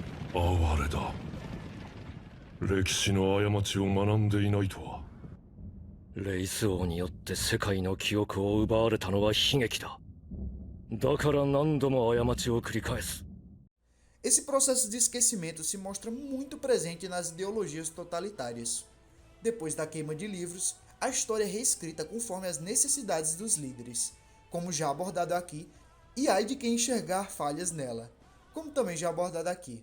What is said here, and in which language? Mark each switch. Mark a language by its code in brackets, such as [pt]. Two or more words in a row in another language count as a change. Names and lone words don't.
[ja] 哀れだ。歴史の過ちを学んでいないとは。レイス王によって世界の記憶を奪われたのは悲劇だ。だから何度も過ちを繰り返す。 [pt] Esse processo de esquecimento se mostra muito presente nas ideologias totalitárias. Depois da queima de livros, a história é reescrita conforme as necessidades dos líderes, como já abordado aqui, e ai de quem enxergar falhas nela, como também já abordado aqui.